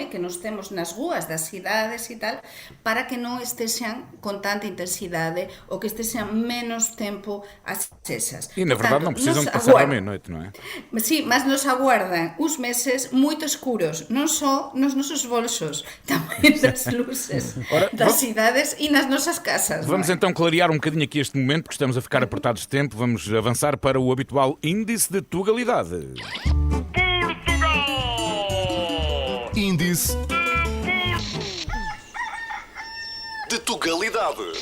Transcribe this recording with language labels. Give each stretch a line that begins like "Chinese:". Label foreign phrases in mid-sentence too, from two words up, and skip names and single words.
Galician: Que nos temos nas ruas das cidades e tal, para que non estexan con tanta intensidade ou que estexan menos tempo acesas. E, na verdade, non precisam de passar a meia-noite, non é? Sí, mas nos aguardan uns meses muito escuros, non só nos nosos bolsos, tamén nas luces das cidades e nas nosas casas.
Portuguese: Vamos então clarear um bocadinho aqui este momento, porque estamos a ficar apertados de tempo. Vamos avançar para o habitual índice de tugalidade. Índice de tugalidade.